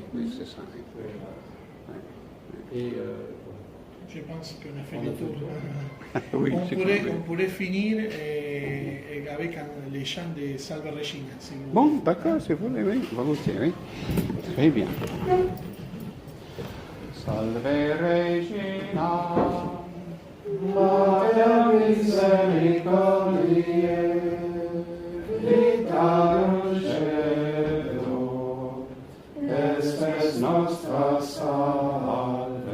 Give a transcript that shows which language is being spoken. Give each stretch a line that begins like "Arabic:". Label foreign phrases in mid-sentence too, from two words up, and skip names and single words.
French: Oui, c'est ça. Oui. Oui. Et Je pense qu'on a fait le tour. Oui, on, c'est pourrait, compris. on pourrait finir avec les chants de Salve Regina. Si vous Bon, voulez. d'accord, si vous voulez, oui, volontiers, oui. Très bien.
Latin: Salve Regina, Mater misericordiae, vita dulcedo, espes nostra salve.